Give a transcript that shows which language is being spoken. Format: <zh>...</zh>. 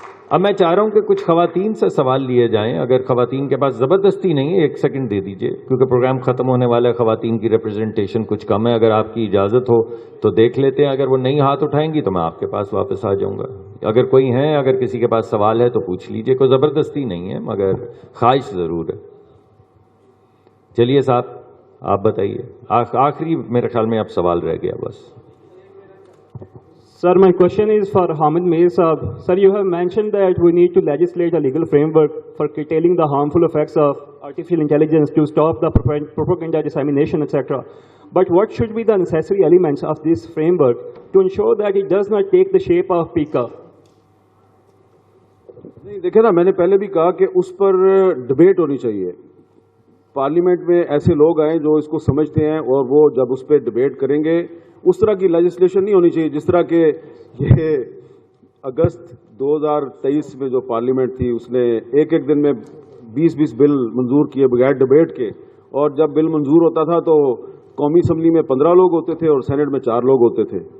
<ur>اب میں چاہ رہا ہوں کہ کچھ خواتین سے سوال لیے جائیں, اگر خواتین کے پاس, زبردستی نہیں ہے, 1 سیکنڈ دے دیجئے کیونکہ پروگرام ختم ہونے والا ہے, خواتین کی ریپرزنٹیشن کچھ کم ہے, اگر آپ کی اجازت ہو تو دیکھ لیتے ہیں, اگر وہ نہیں ہاتھ اٹھائیں گی تو میں آپ کے پاس واپس آ جاؤں گا. اگر کوئی ہیں, اگر کسی کے پاس سوال ہے تو پوچھ لیجئے, کوئی زبردستی نہیں ہے مگر خواہش ضرور ہے. چلیے صاحب آپ بتائیے, آخری میرے خیال میں اب سوال رہ گیا بس.</ur> <en>Sir, my question is for Hamid Mir Saab. Sir, you have mentioned that we need to legislate a legal framework for curtailing the harmful effects of artificial intelligence to stop the propaganda dissemination, etc. But what should be the necessary elements of this framework to ensure that it does not take the shape of PICA?</en> <ur>نہیں دیکھیں نا, میں نے پہلے بھی کہا کہ اس پر debate ہونی چاہیے. پارلیمنٹ میں ایسے لوگ آئیں جو اس کو سمجھتے ہیں, اور وہ جب اس پہ ڈبیٹ کریں گے, اس طرح کی لیجسلیشن نہیں ہونی چاہیے جس طرح کہ یہ اگست 2023 میں جو پارلیمنٹ تھی اس نے ایک دن میں 20 بل منظور کیے بغیر ڈبیٹ کے, اور جب بل منظور ہوتا تھا تو قومی اسمبلی میں 15 لوگ ہوتے تھے اور سینٹ میں 4 لوگ ہوتے تھے.</ur>